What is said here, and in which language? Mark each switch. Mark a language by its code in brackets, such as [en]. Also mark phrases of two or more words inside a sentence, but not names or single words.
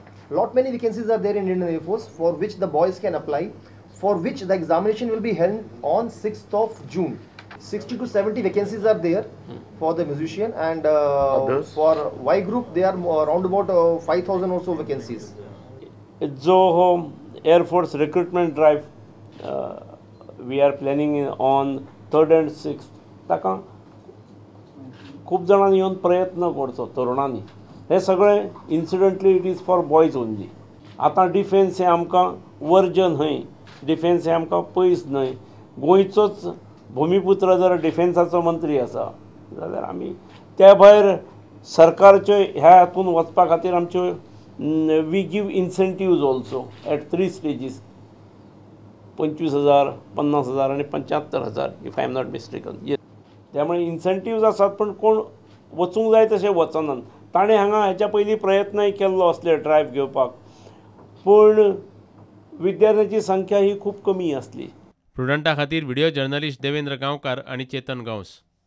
[en] Lot many vacancies are there in Indian Air Force for which the boys can apply, for which the examination will be held on 6th of June. 60 to 70 vacancies are there for the musician, and for Y group they are around about 5000 or so vacancies. [kok] जो हो [en] Air Force recruitment drive we are planning on 3rd and 6th, [kok] ताका खूब जाणांनी येवन प्रयत्न करचो तरुणांनी। हे सगळें [en] incidentally it is for boys only. [kok] आतां डिफेन्स हें आमकां वर्ज न्हय, डिफेन्स हें आमकां पयस न्हय। गोंयचोच भुमिपुत्र जर डिफेन्साचो मंत्री आसा जाल्यार आमी त्या भायर सरकारच्यो ह्या हातूंत वचपा खातीर आमच्यो [en] we give incentives also at 3 stages, [kok] 25,000, 50,000 आनी 75,000 [en] if I am not mistaken. [kok] त्यामुळे इन्सेंटिव्ज आसात पण कोण वचूंक जाय तशें वचनात। ताणें हांगा हेच्या पयलीं प्रयत्नय केल्लो असले ड्रायव्ह घेवपाक, पूण विद्यार्थ्यांची संख्या ही खूब कमी आसली। प्रुडंटा खातीर [en] video journalist [kok] देवेंद्र गांवकार आनी चेतन गांवस।